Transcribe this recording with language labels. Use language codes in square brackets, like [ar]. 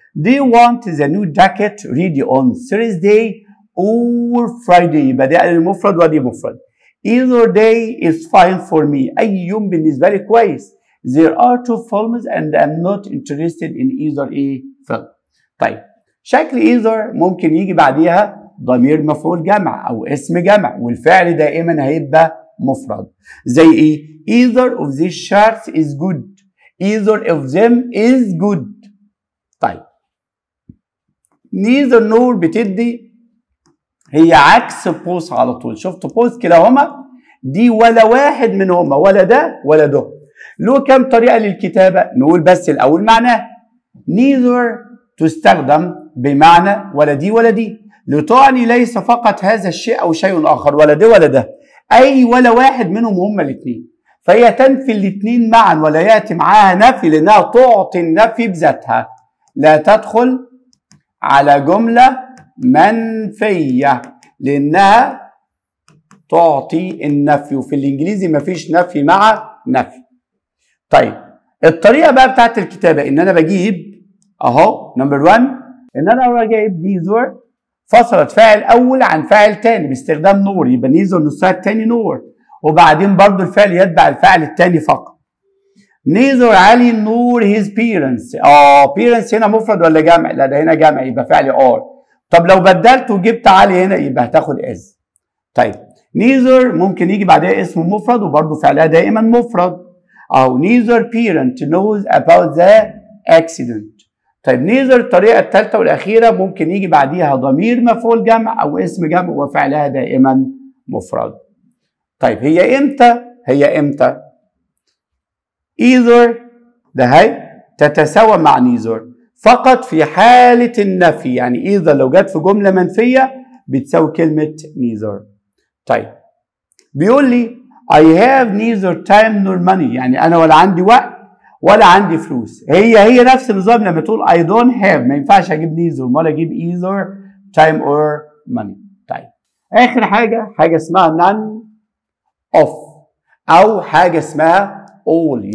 [en] Do you want the new jacket ready on Thursday or Friday؟ [ar] يبقى ده المفرد ودي مفرد. [en] Either day is fine for me. [ar] أي يوم بالنسبة لي كويس. [en] There are two films and I'm not interested in either a film. [ar] طيب شكل either ممكن يجي بعديها ضمير مفعول جمع أو اسم جمع والفعل دائما هيبقى مفرد. زي إيه؟ [en] Either of these shirts is good. Either of them is good. [ar] طيب neither nor بتدي هي عكس both على طول. شفت both كلاهما دي ولا واحد منهما ولا ده ولا ده. له كم طريقة للكتابة؟ نقول بس الأول معناه. neither تستخدم بمعنى ولا دي ولا دي لتعني ليس فقط هذا الشيء أو شيء آخر ولا ده ولا ده. أي ولا واحد منهم هما الاثنين. فهي تنفي الاثنين معا ولا يأتي معاها نفي لأنها تعطي النفي بذاتها. لا تدخل على جملة منفية لأنها تعطي النفي وفي الإنجليزي مفيش نفي مع نفي. طيب الطريقة بقى بتاعت الكتابة إن أنا بجيب أهو نمبر 1 إن أنا بجيب neither فصلت فاعل أول عن فاعل تاني باستخدام نور يبقى neither نصها التاني نور وبعدين برضو الفعل يتبع الفعل التاني فقط. [en] neither علي nor his parents. [ar] parents هنا مفرد ولا جمع؟ لا ده هنا جمع يبقى فعل are. طب لو بدلت وجبت علي هنا يبقى هتاخد is. طيب neither ممكن يجي بعدها اسم مفرد وبرضه فعلها دائما مفرد. [en] neither parent knows about the accident. [ar] طيب neither الطريقة الثالثة والأخيرة ممكن يجي بعديها ضمير مفعول جمع أو اسم جمع وفعلها دائما مفرد. طيب هي إمتى؟ either ده هي تتساوى مع neither فقط في حالة النفي. يعني either لو جت في جملة منفية بتساوي كلمة neither. طيب بيقول لي [en] I have neither time nor money. [ar] يعني أنا ولا عندي وقت ولا عندي فلوس. هي نفس النظام لما تقول [en] I don't have [ar] ما ينفعش أجيب neither ولا أجيب [en] either time or money. [ar] طيب آخر حاجة اسمها none of أو حاجة اسمها all.